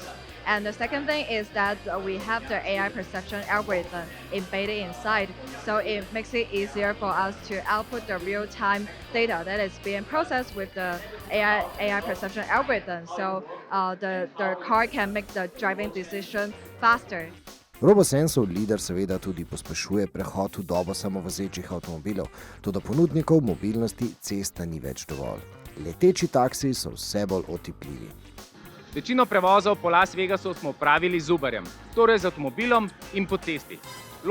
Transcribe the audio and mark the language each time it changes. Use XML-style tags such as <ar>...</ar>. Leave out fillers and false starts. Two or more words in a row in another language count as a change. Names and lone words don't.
<en>And the second thing is that we have the AI perception algorithm embedded inside. So it makes it easier for us to output the real-time data that is being processed with the AI perception algorithm. So the car can make the driving decision faster.</en> <sl>RoboSensor LiDAR seveda tudi pospešuje prehod v dobo samovozečih avtomobilov, toda ponudnikov mobilnosti cesta ni več dovolj. Leteči taksiji so vse bolj otipljivi. Večino prevozov po Las Vegasu smo opravili z Uberjem, torej z avtomobilom in po cesti.</sl>